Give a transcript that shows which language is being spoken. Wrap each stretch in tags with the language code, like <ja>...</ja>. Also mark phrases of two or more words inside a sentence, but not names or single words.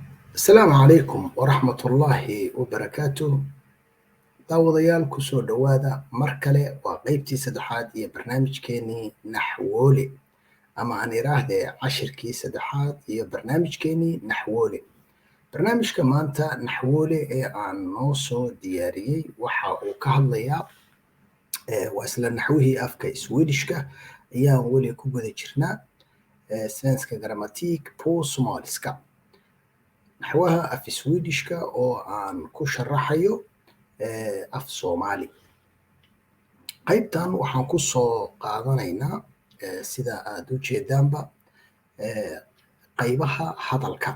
<so>Asalaamu calaykum waraxmatullaahi wabarakaatuh. Daawadayaal ku soo dhowaada mar kale waa qeybtii saddexaad iyo barnaamijkeenii Naxwoole ama aan iraahdee cashirkii saddexaad iyo barnaamijkeenii Naxwoole. Barnaamijka maanta Naxwoole ee aan noo soo diyaariyey waxa uu ka hadlayaa waa isla naxwihii afka Swedishka ayaan weli ku guda jirnaa</so> <sv>svenska grammatik på somaliska.</sv> <so>naxwaha af Swedishka oo aan ku sharaxayo af Soomaali. Qaybtan waxaan ku soo qaadanaynaa sida aad u jeedaanba qaybaha hadalka.</so>